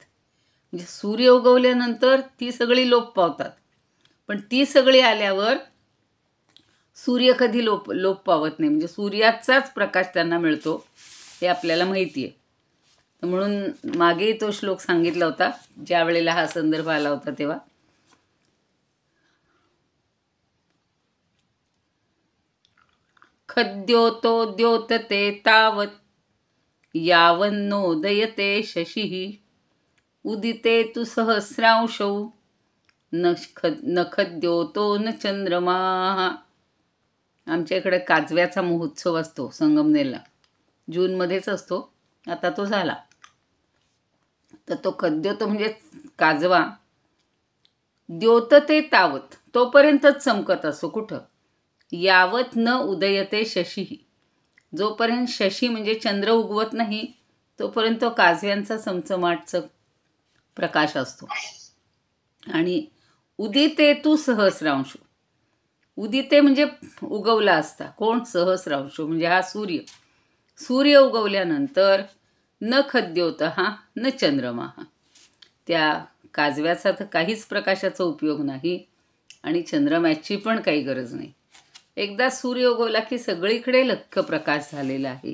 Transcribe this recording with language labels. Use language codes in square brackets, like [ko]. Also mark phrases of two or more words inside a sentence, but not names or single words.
[mr] म्हणजे सूर्य उगवल्यानंतर ती सगळी लोप पावतात, पण ती सगळी आल्यावर सूर्य कधी लोप पावत नाही. म्हणजे सूर्याचाच प्रकाश त्यांना मिळतो हे आपल्याला माहिती आहे. म्हणून मागेही तो श्लोक सांगितला होता ज्या वेळेला हा संदर्भ आला होता तेव्हा. [sa] खद्योतो द्योतते तावत यावन्नोदयते शशिः उदिते तु सहस्रांशौ न खद्योतो न चंद्रमाः. [mr] आमच्या इकडे काजव्याचा महोत्सव असतो संगमनेरला, जूनमध्येच असतो. आता तो झाला. तर तो खद्योतो म्हणजे काजवा, [sa] द्योतते तावत [mr] तोपर्यंतच चमकत असतो. कुठं? [sa] यावत न उदयते शशिः, [mr] जोपर्यंत शशी म्हणजे चंद्र उगवत नाही तोपर्यंत तो काजव्यांचा चमचमाटचा प्रकाश असतो. आणि [sa] उदिते तु सहस्रांशु, [mr] उदिते म्हणजे उगवला असता. कोण? सहस्रांशु म्हणजे हा सूर्य. सूर्य उगवल्यानंतर न खद्योत हा न चंद्रमा, त्या काजव्याचा तर काहीच प्रकाशाचा उपयोग नाही आणि चंद्रमाची पण काही गरज नाही. एकदा सूर्य उगवला की सगळीकडे लख्ख प्रकाश झालेला आहे.